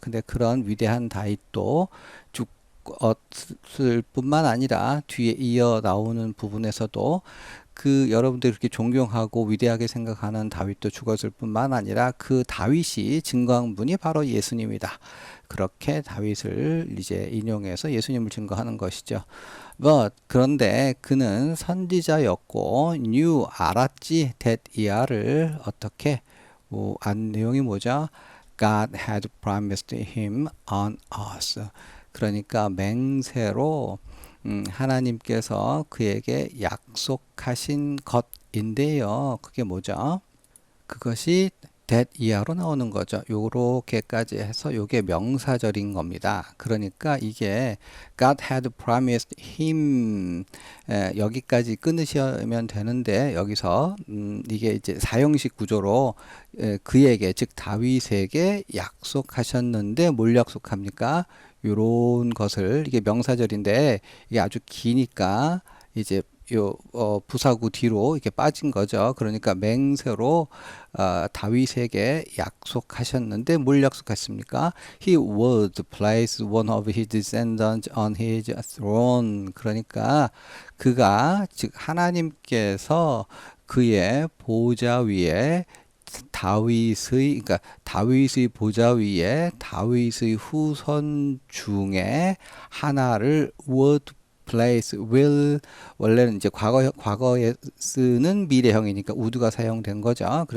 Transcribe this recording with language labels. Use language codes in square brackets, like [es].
[ko] 근데 그런 위대한 다윗도 죽었을 뿐만 아니라 뒤에 이어 나오는 부분에서도 그 여러분들이 그렇게 존경하고 위대하게 생각하는 다윗도 죽었을 뿐만 아니라 그 다윗이 증거한 분이 바로 예수님이다. 그렇게 다윗을 이제 인용해서 예수님을 증거하는 것이죠. 그런데 그는 선지자였고 knew 알았지 that 이하를 어떻게 내용이 뭐죠? [en] God had promised him on us. [ko] 그러니까 맹세로 하나님께서 그에게 약속하신 것인데요. 그게 뭐죠? 그것이 that 이하로 나오는 거죠. 요렇게까지 해서 요게 명사절인 겁니다. 그러니까 이게 [en] God had promised him [ko] 여기까지 끊으시면 되는데 여기서 이게 이제 사형식 구조로 그에게 즉 다윗에게 약속하셨는데 뭘 약속합니까? 요런 것을 이게 명사절인데 이게 아주 기니까 이제 부사구 뒤로 이렇게 빠진 거죠. 그러니까 맹세로 다윗에게 약속하셨는데 뭘 약속했습니까? [en] He would place one of his descendants on his throne. [ko] 그러니까 그가 즉 하나님께서 그의 보좌 위에 그러니까 다윗의 보좌 위에 다윗의 후손 중에 하나를 [en] would place, [ko] will 원래는 이제 과거에 쓰는 미래형이니까 would가 사용된 거죠.